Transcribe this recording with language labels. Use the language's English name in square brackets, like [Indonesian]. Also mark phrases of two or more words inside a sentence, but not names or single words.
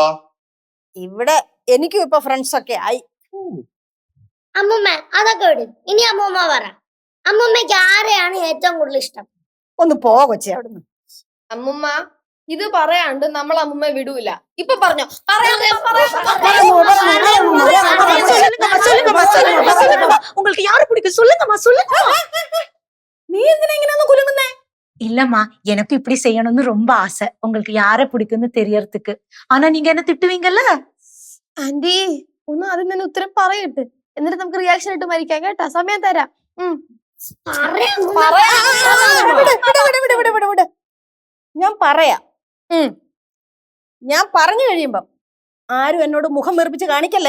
[Malayalam] ഇവിടെ എനിക്കും ഇപ്പൊ ഫ്രണ്ട്സ് ഒക്കെ ആയി. അമ്മൂമ്മ അതൊക്കെ വിട്. ഇനി അമ്മൂമ്മ പറ, അമ്മൂമ്മയ്ക്ക് ആരെയാണ് ഏറ്റവും കൂടുതൽ ഇഷ്ടം? ഒന്ന് പോ കൊച്ചേ അവിടുന്ന്. അമ്മുമ്മ ഇത് പറയാണ്ട് നമ്മൾ അമ്മുമ്മ വിടൂല. ഇപ്പൊ പറഞ്ഞോ? [Tamil] உங்களுக்கு யாரு பிடிக்கும் சொல்லுங்கம்மா, சொல்லுங்க. [Malayalam] നീ എന്തിനാ ഇങ്ങനെ ഒന്ന് കുലുങ്ങുന്നേ? [Tamil] இல்லம்மா, எனக்கும் இப்படி செய்யணும்னு ரொம்ப ஆசை, உங்களுக்கு யார பிடிக்கும்னு தெரியறதுக்கு. ஆனா நீங்க என்ன திட்டுவீங்கல்ல? [Malayalam] ആന്റി ഒന്ന് ആദ്യം തന്നെ ഉത്തരം പറയട്ടെ, എന്നിട്ട് നമുക്ക് റിയാക്ഷൻ ഇട്ട് മരിക്കാം കേട്ടാ. സമയം തരാം. വിട്. ഞാൻ പറയാം. ഞാൻ പറഞ്ഞു കഴിയുമ്പം ആരും എന്നോട് മുഖം വെറുപ്പിച്ച് കാണിക്കല്ലേ.